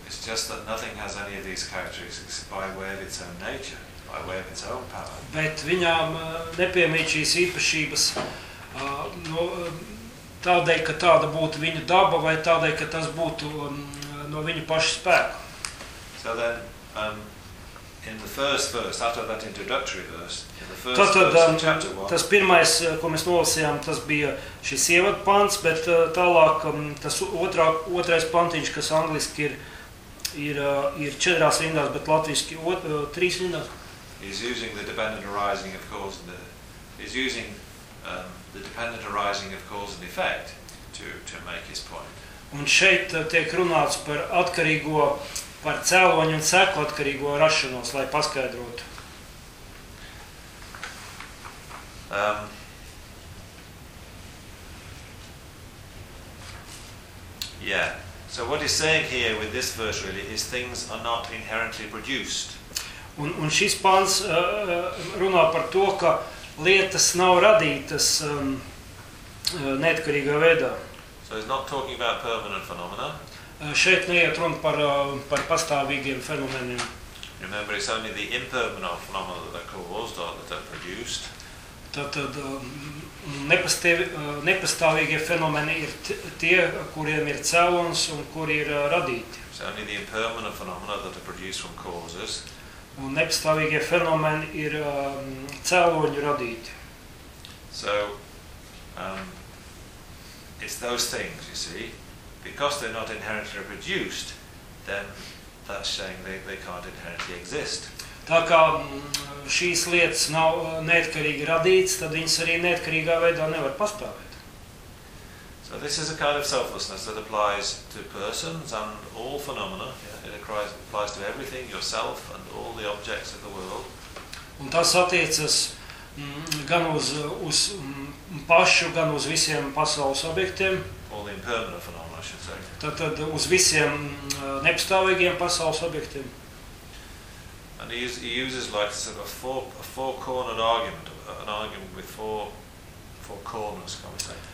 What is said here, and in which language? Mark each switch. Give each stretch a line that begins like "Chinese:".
English: It's just that nothing has any of these characteristics by way of its own nature, by way of its own power.
Latvian: Bet viņām nepiemīt šīs īpašības no, tādēļ, ka tāda būtu viņa daba, vai tādēļ, ka tas būtu no viņa paša spēka.
English: So then, in the first verse, after that introductory verse, in the first verse of chapter 1.
Latvian: Tas pirmais, ko mēs nolasījām, tas bija šis ievadpants, bet tālāk tas otrais pantiņš, kas angliski ir četrās rindās, bet latviski trīs rindās.
English: He's using the dependent arising of cause and is using the dependent arising of cause and effect to make his point.
Latvian: Un šeit tiek runāts par atkarīgo, par cēloņu un seku atkarīgo rašanos, lai paskaidrotu.
English: Yeah. So what he's saying here with this verse really is things are not inherently produced.
Latvian: Un šis pāns runā par to, ka lietas nav radītas neatkarīgā veidā.
English: So he's not talking about permanent phenomena.
Latvian: Šeit neiet runa par pastāvīgiem fenomeniem.
English: Remember, it's only the impermanent phenomena that are caused or that are produced.
Latvian: Tātad nepastāvīgie fenomeni ir tie, kuriem ir cēlons un kuri ir radīti.
English: It's only the impermanent phenomena that are produced from causes.
Latvian: Un nepastāvīgie fenomeni ir cēloņi radīti.
English: So, it's those things, you see. Because they're not inherently produced, then that's saying they can't inherently exist.
Latvian: Tā kā šīs lietas nav neatkarīgi radītas, tad viņas arī neatkarīgā veidā nevar pastāvēt.
English: So this is a kind of selflessness that applies to persons and all phenomena. Yeah? It applies to everything, yourself and all the objects of the world.
Latvian: Un tas attiecas gan uz pašu, gan uz visiem pasaules objektiem.
English: All the impermanent phenomena, I should say.
Latvian: Tad uz visiem nepastāvīgiem pasaules objektiem.
English: And he uses like sort of a four cornered argument, an argument with four corners, can we say?